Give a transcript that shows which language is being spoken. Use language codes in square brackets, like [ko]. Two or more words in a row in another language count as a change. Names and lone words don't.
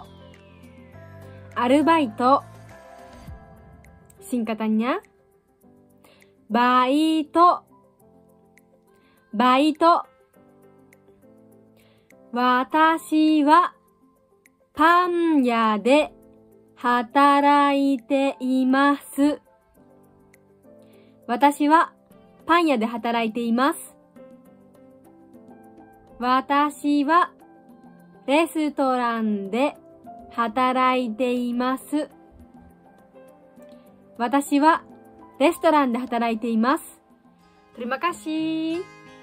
[id] Arubaito. Singkatannya, baito. [ja] バイト。私はパン屋で働いています. 私はパン屋で働いています. 私はレストランで働いています。私はレストランで働いています。 [id] Terima kasih.